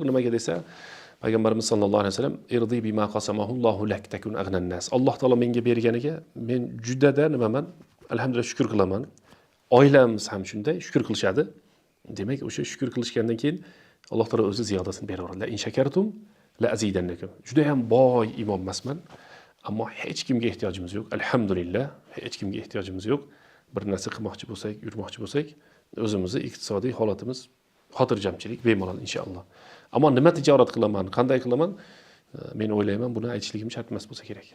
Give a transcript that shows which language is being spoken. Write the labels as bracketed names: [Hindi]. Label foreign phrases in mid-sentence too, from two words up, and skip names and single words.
[Uzbek] Nimaga desa, Payg'ambarimiz [Arabic] صلى الله عليه وسلم ارض بما قسم الله لك تكن أغنى الناس. [Uzbek] Alloh taolo menga berganiga men judada nimaman? Alhamdulillah shukr qilaman. Oilamiz ham shunday shukr qilishadi. Demak, o'sha shukr qilishgandan keyin Alloh taolo o'zi ziyodasini beraveradi. [Arabic] لئن شكرتم لأزيدنكم. [Uzbek] Juda ham boy imom emasman, ammo hech kimga ehtiyojimiz yo'q. Alhamdulillah, hech kimga ehtiyojimiz yo'q. Bir narsa qilmoqchi bo'lsak, yurmoqchi bo'lsak, o'zimizni iqtisodiy holatimiz xotirjamchilik bemalol inshaalloh. Ammo nima tijorat qilaman, qanday qilaman? Men o'ylayman, buni aytishligim shart emas bo'lsa kerak.